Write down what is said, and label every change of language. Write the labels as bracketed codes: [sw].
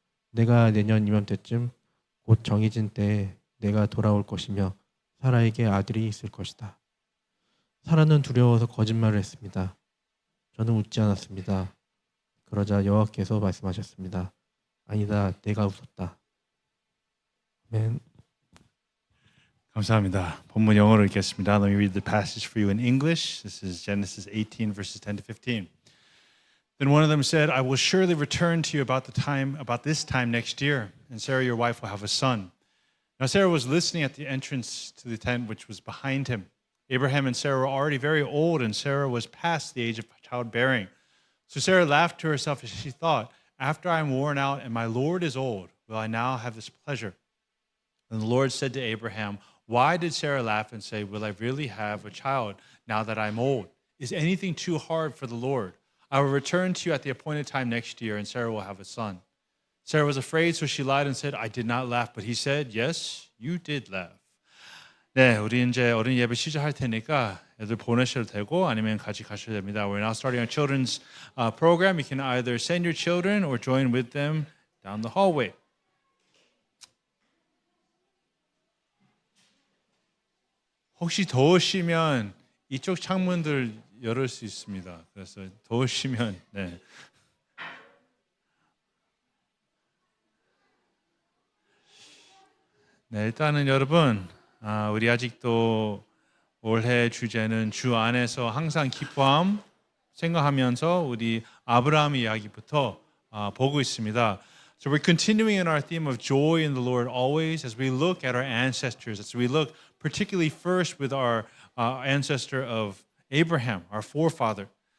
[ko] 내가 내년 이맘때쯤 곧 정해진 때에 내가 돌아올 것이며 사라에게 아들이 있을 것이다. 사라는 두려워서 거짓말을 했습니다. 저는 웃지 않았습니다. 그러자 여호와께서 말씀하셨습니다. 아니다, 내가 웃었다. 아멘. 감사합니다. 본문 영어로 읽겠습니다. [en] Let me read the passage for you in English. This is Genesis 18 verses 10 to 15. Then one of them said, I will surely return to you about this time next year, and Sarah your wife will have a son. Now Sarah was listening at the entrance to the tent which was behind him. Abraham and Sarah were already very old, and Sarah was past the age of childbearing. So Sarah laughed to herself as she thought, after I am worn out and my Lord is old, will I now have this pleasure? And the Lord said to Abraham, why did Sarah laugh and say, will I really have a child now that I'm old? Is anything too hard for the Lord? I will return to you at the appointed time next year, and Sarah will have a son. Sarah was afraid, so she lied and said, I did not laugh. But he said, yes, you did laugh. [ko] 네, 우리 이제 어린 예배 시작할 테니까 애들 보내셔도 되고 아니면 같이 가셔도 됩니다. [en] We're now starting our children's program. You can either send your children or join with them down the hallway. [ko] 혹시 더우시면 이쪽 창문들 열을 수 있습니다. 그래서 더우시면 네. 네, 일단은 여러분 우리 아직도 올해 주제는 주 안에서 항상 기뻐함 생각하면서 우리 아브라함 이야기부터 보고 있습니다. [en] So we're continuing in our theme of joy in the Lord always as we look at our ancestors, as we look particularly first with our ancestor of Abraham, our forefather.